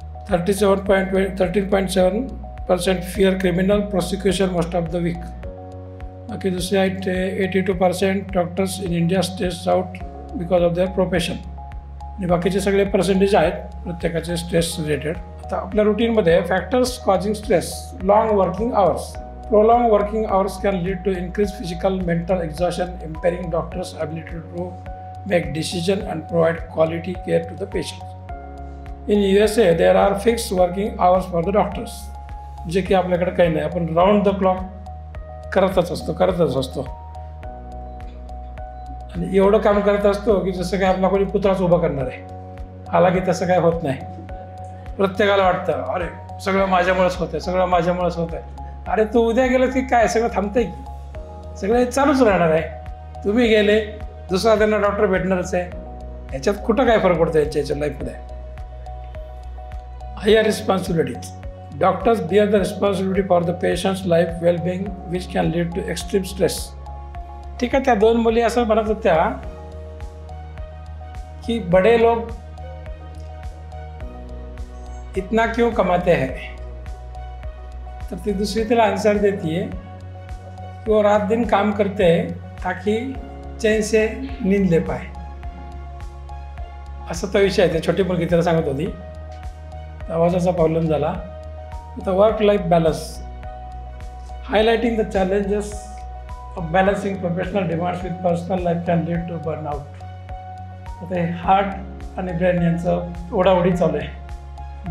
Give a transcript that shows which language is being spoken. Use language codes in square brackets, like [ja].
[en] 13.7% fear criminal prosecution most of the week. [mr] बाकी दुसरे आहेत [en] 82% doctors in India stress out because of their profession. [mr] आणि बाकीचे सगळे पर्सेंटेज आहेत प्रत्येकाचे स्ट्रेस रिलेटेड. आता आपल्या रुटीनमध्ये [en] Factors causing stress. Long working hours. Prolonged working hours can lead to increased physical mental exhaustion, impairing doctors' ability to make decisions and provide quality care to the patients. In USA, there are fixed working hours for the doctors. [mr] जे की आपल्याकडे काही नाही, आपण [en] round the clock [mr] करतच असतो आणि एवढं काम करत असतो की जसं काय आपला कोणी पुतळाच उभा करणार आहे. हालाकी तसं काय होत नाही. प्रत्येकाला वाटतं अरे सगळं माझ्यामुळेच होत आहे. अरे तू उद्या गेलं की काय सगळं थांबतंय की? सगळं चालूच राहणार आहे. तुम्ही गेले दुसरा त्यांना डॉक्टर भेटणारच आहे. याच्यात कुठं काय फरक पडतो याच्या लाईफमध्ये. [en] Higher responsibilities. Doctors bear the responsibility for the patients life wellbeing which can lead to extreme stress. [mr] ठीक आहे, त्या 2 मुली असं म्हणत होत्या की [hi] बड़े लोग इतना क्यों कमाते हैं. [mr] तर ती दुसरी तिला आंसर [hi] देती है कि वो रात दिन काम करते हैं ताकि चैन से नींद ले पाए. [mr] असा तो विषय आहे. ते छोटी मुलगी तिला सांगत होती. आवाजाचा प्रॉब्लेम झाला. [en] The work life balance. Highlighting the challenges of balancing professional demands with personal life can lead to burnout. [mr] ते हार्ट आणि ब्रेन यांचं ओढाओढी चालू आहे.